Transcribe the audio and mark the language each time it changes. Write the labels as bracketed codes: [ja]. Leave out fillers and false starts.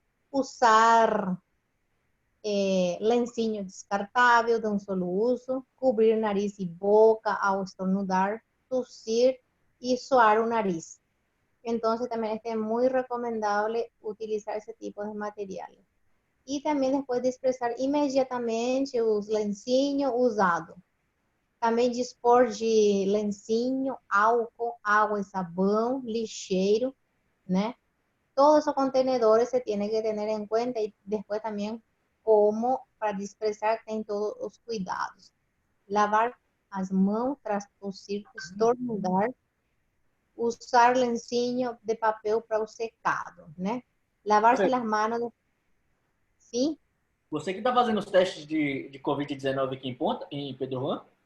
[es] Usar [pt] lencinho descartável [es] de un solo uso, cubrir nariz y boca ao estornudar, tossir y soar un nariz. Entonces también es muy recomendable utilizar ese tipo de materiales. [pt] E também depois desprezar imediatamente os lencinhos usados. Também dispor de lencinho, álcool, água e sabão, lixeiro, né? [es] Todos esos contenedores se tienen que tener en cuenta y después también como para [pt] desprezar tem todos os cuidados. Lavar as mãos tras tossir, estornudar, usar lencinho de papel para o secado, né? Lavar-se as mãos. Sim? Você que está fazendo os testes de Covid-19 aqui em Pedro Juan?